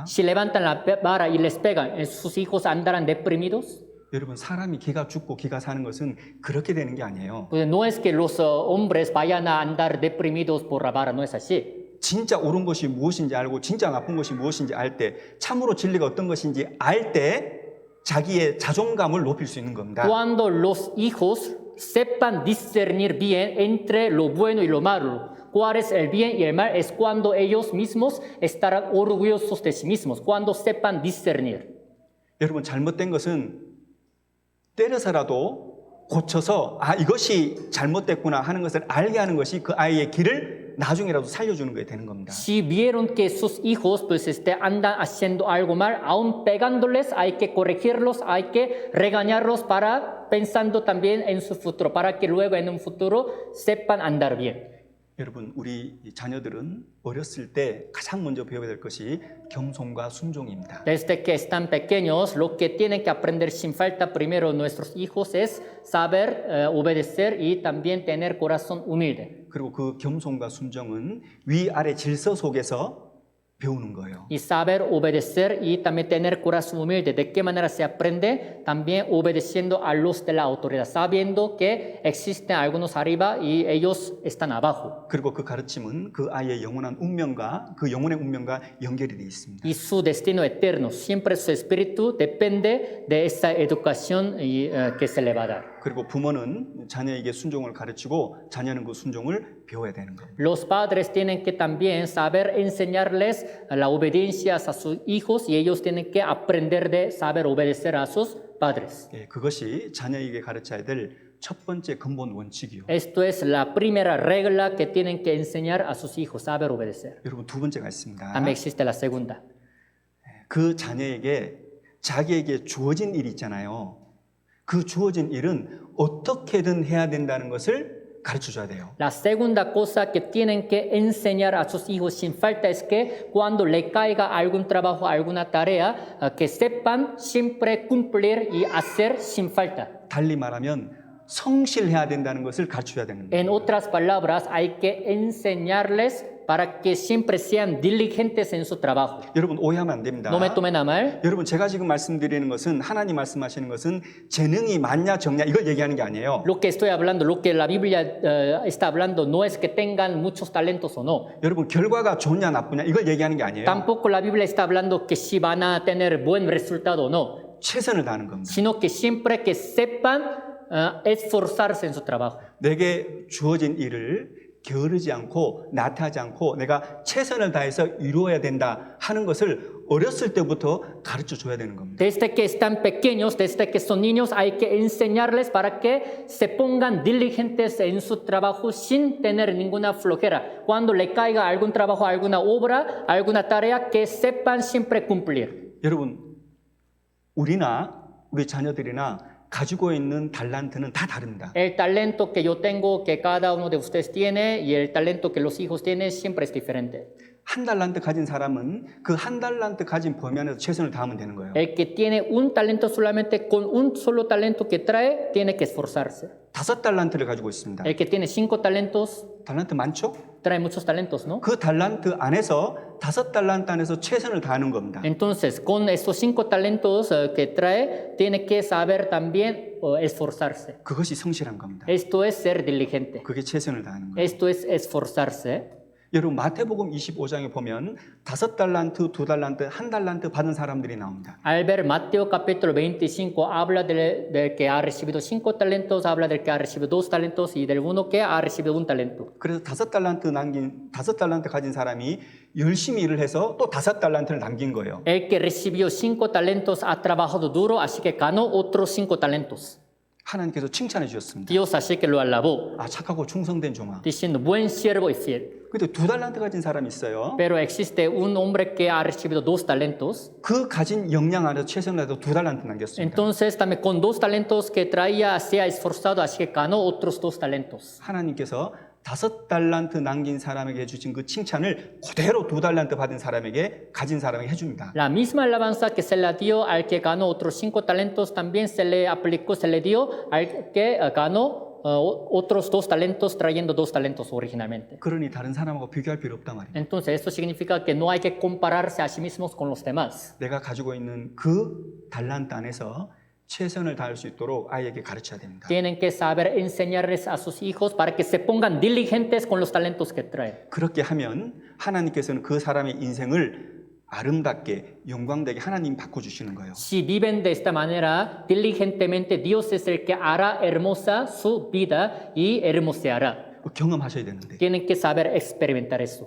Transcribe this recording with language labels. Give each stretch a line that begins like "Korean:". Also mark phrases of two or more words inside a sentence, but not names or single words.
Spanish: Si levantan la vara y les pegan, ¿sus hijos andarán deprimidos?
Korean: 여러분 사람이 기가 죽고 기가 사는 것은 그렇게 되는 게 아니에요.
Spanish: Pues no es que los hombres vayan a andar deprimidos por la vara, no es así.
Korean: 진짜 옳은 것이 무엇인지 알고 진짜 나쁜 것이 무엇인지 알 때 참으로 진리가 어떤 것인지 알 때 자기의 자존감을 높일 수 있는 겁니다.
Spanish: Cuando los hijos sepan discernir bien entre lo bueno y lo malo, cuál es el bien y el mal, es cuando ellos mismos estarán orgullosos de sí mismos, cuando sepan discernir.
Korean: 여러분 잘못된 것은 때려서라도 고쳐서 이것이 잘못됐구나 하는 것을 알게 하는 것이 그 아이의 길을 나중에라도 살려주는 게 되는 겁니다.
Spanish: Si vieron que sus hijos pues andan haciendo algo mal, aún pegándoles hay que corregirlos, hay que regañarlos para pensando también en su futuro, para que luego en un futuro sepan andar bien.
Korean: 여러분 우리 자녀들은 어렸을 때 가장 먼저 배워야 될 것이 겸손과 순종입니다.
Spanish: Desde que están pequeños, lo que tienen que aprender sin falta primero nuestros hijos es saber obedecer y también tener corazón humilde.
Korean: 그리고 그 겸손과 순종은 위아래 질서 속에서 배우는 거예요.
Spanish: Y saber obedecer y también tener corazón humilde. ¿De qué manera se aprende? También obedeciendo a los de la autoridad, sabiendo que existen algunos arriba y ellos están abajo.
Korean: 그리고 그 가르침은 그 아이의 영원한 운명과 그 영혼의 운명과 연결이 되어 있습니다.
Spanish: Y su destino eterno, siempre su espíritu depende de esa educación que se le va a dar.
Korean: 그리고 부모는 자녀에게 순종을 가르치고 자녀는 그 순종을 배워야 되는 겁니다.
Spanish: Los padres tienen que también saber enseñarles la obediencia a sus hijos y ellos tienen que aprender de saber obedecer a sus padres.
Korean: 예, 그것이 자녀에게 가르쳐야 될 첫 번째 근본 원칙이요.
Spanish: Esto es la primera regla que tienen que enseñar a sus hijos, saber obedecer.
Korean: 여러분 두 번째가 있습니다.
Spanish: También existe la segunda.
Korean: 그 자녀에게 자기에게 주어진 일이 있잖아요. 그 주어진 일은 어떻게든 해야 된다는 것을 가르쳐 줘야 돼요.
Spanish: La segunda cosa que tienen que enseñar a sus hijos sin falta es que cuando le caiga algún trabajo, alguna tarea, que sepan siempre cumplir y hacer sin falta.
Korean: 달리 말하면 성실해야 된다는 것을 가르쳐야 되는 거예요.
Spanish: En otras palabras, hay que enseñarles para que siempre sean diligentes en su trabajo.
Korean: 여러분 오해하면 안 됩니다.
Spanish: No me tomen a mal.
Korean: 여러분 제가 지금 말씀드리는 것은 하나님 말씀하시는 것은 재능이 많냐 적냐 이걸 얘기하는 게 아니에요.
Spanish: Lo que estoy hablando, lo que la Biblia está hablando, no es que tengan muchos talentos o no.
Korean: 여러분 결과가 좋냐 나쁘냐 이걸 얘기하는 게 아니에요.
Spanish: Tampoco la Biblia está hablando que si van a tener buen resultado o no,
Korean: 최선을 다하는 겁니다.
Spanish: sino que siempre que sepan esforzarse en su trabajo.
Korean: 내게 주어진 일을 게으르지 않고 나태하지 않고 내가 최선을 다해서 이루어야 된다 하는 것을 어렸을 때부터 가르쳐 줘야 되는 겁니다.
Spanish: Desde que están pequeños, desde que son niños, hay que enseñarles para que se pongan diligentes en su trabajo sin tener ninguna flojera. Cuando le caiga algún trabajo, alguna obra, alguna tarea, que sepan siempre cumplir.
Korean: 여러분 우리나 우리 자녀들이나 가지고 있는 달란트는 다 다릅니다.
Spanish: El talento que yo tengo, que cada uno de ustedes tiene, y el talento que los hijos tienen, siempre es diferente.
Korean: 한 달란트 가진 사람은 그 한 달란트 가진 범위 안에서 최선을 다하면 되는 거예요.
Spanish: El que tiene un talento solamente con un solo talento que trae, tiene que esforzarse.
Korean: 5달란트를 가지고 있습니다.
Spanish: El que tiene 5 talentos,
Korean: 달란트 많죠?
Spanish: trae muchos talentos, ¿no?
Korean: 그 달란트 안에서 5달란트 안에서 최선을 다하는 겁니다.
Spanish: Entonces, con estos 5 talentos que trae, tiene que saber también esforzarse.
Korean: 그것이 성실한 겁니다.
Spanish: Esto es ser diligente.
Korean: 그게 최선을 다하는 거예요.
Spanish: Esto es esforzarse.
Korean: 여러분 마태복음 25장에 보면 5달란트, 2달란트, 1달란트 받은 사람들이 나옵니다.
Spanish: Al ver Mateo capítulo 25, habla del que ha recibido 5 talentos, habla del que ha recibido 2 talentos y del uno que ha recibido 1 talento.
Korean: 그래서 5달란트 가진 사람이 열심히 일을 해서 또 5달란트를 남긴 거예요.
Spanish: El que recibió 5 talentos ha trabajado duro, así que ganó otros 5 talentos.
Korean: 하나님께서 칭찬해 주셨습니다.
Spanish: Dios así que lo alabó,
Korean: 아 착하고 충성된 종아.
Spanish: diciendo, buen siervo y fiel.
Korean: 근데 2달란트 가진 사람이 있어요.
Spanish: Pero existe un hombre que ha recibido 2 talentos.
Korean: 그 가진 역량 안에서 최선을 다해서 2달란트 남겼습니다.
Spanish: Entonces también con 2 talentos que traía se ha esforzado, así que ganó otros 2 talentos.
Korean: 하나님께서 5달란트 남긴 사람에게 해주신 그 칭찬을 그대로 2달란트 받은 사람에게 가진 사람에게 해줍니다.
Spanish: La misma alabanza que se le dio al que ganó otros 5 talentos también se le aplicó, se le dio al que ganó otros 2 talentos trayendo 2 talentos originalmente.
Korean: 그러니 다른 사람하고 비교할 필요 없단 말이에요.
Spanish: Entonces esto significa que no hay que compararse a sí mismos con los demás.
Korean: 내가 가지고 있는 그 달란트 안에서 최선을 다할 수 있도록 아이에게 가르쳐야 됩니다.
Spanish: Tienen que saber enseñarles a sus hijos para que se pongan diligentes con los talentos que traen.
Korean: 그렇게 하면 하나님께서는 그 사람의 인생을 아름답게 영광되게 하나님 바꿔주시는 거예요.
Spanish: Si viven de esta manera diligentemente, Dios es el que hará hermosa su vida y hermoseará.
Korean: 경험하셔야 되는데
Spanish: Tienen que saber experimentar eso.